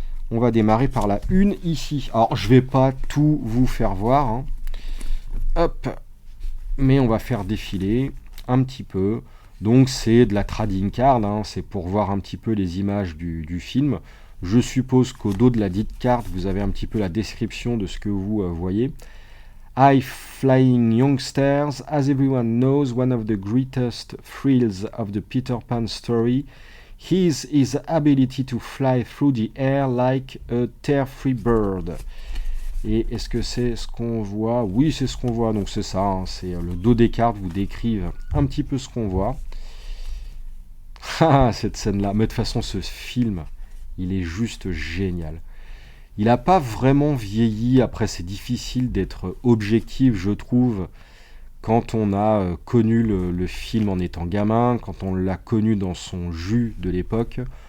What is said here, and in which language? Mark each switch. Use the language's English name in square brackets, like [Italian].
[French] On va démarrer par la une ici. Alors, je vais pas tout vous faire voir, hein. Hop. Mais on va faire défiler un petit peu. Donc, c'est de la trading card, hein. C'est pour voir un petit peu les images du film. Je suppose qu'au dos de la dite carte, vous avez un petit peu la description de ce que vous voyez. [English] High flying youngsters, as everyone knows, one of the greatest thrills of the Peter Pan story is his ability to fly through the air like a tear-free bird. [French] Et est-ce que c'est ce qu'on voit? Oui, c'est ce qu'on voit, donc c'est ça, hein, c'est le dos des cartes vous décrivent un petit peu ce qu'on voit. Ah, cette scène-là, mais de toute façon, ce film, il est juste génial. Il n'a pas vraiment vieilli, après c'est difficile d'être objectif, je trouve, quand on a connu le film en étant gamin, quand on l'a connu dans son jus de l'époque.